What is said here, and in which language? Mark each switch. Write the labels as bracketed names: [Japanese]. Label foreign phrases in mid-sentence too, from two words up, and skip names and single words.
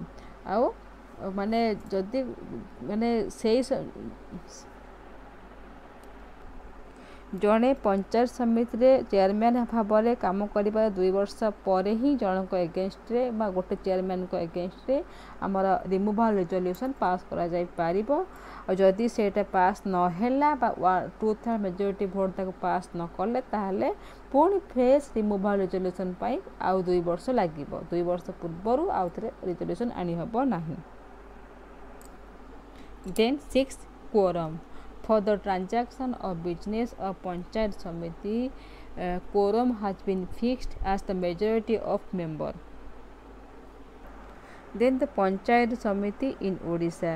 [Odia] ଆଉ ମାନେ ଯଦି ମାନେ ସେଇ ଜଣେ ପଞ୍ଚାୟତ ସମିତିରେ ଚେୟାରମ୍ୟାନ୍ ଭାବରେ କାମ କରିବାର 2 ବର୍ଷ ପରେ ହିଁ ଜଣଙ୍କ ଏଗେନଷ୍ଟରେ ବା ଗୋଟେ ଚେୟାରମ୍ୟାନ୍ଙ୍କ ଏଗେନଷ୍ଟରେ ଆମର [English] removal resolution [Odia] ପାସ୍ କରାଯାଇପାରିବ। ଆଉ ଯଦି ସେଇଟା ପାସ୍ ନହେଲା ବା 2/3 [English] majority vote [Odia] ତାକୁ ପାସ୍ ନ କଲେ ତାହେଲେ ପୁଣି [English] fresh removal resolution [Odia] ପାଇଁ ଆଉ 2 ବର୍ଷ ଲାଗିବ। 2 ବର୍ଷ ପୂର୍ବରୁ ଆଉ ଥରେ ରିଜଲ୍ୟୁସନ୍ ଆଣିହେବ ନାହିଁ। [English] Then 6 quorum. For the transaction of business of Panchayat Samiti, quorum has been fixed as the majority of member. Then the Panchayat Samiti in Odisha.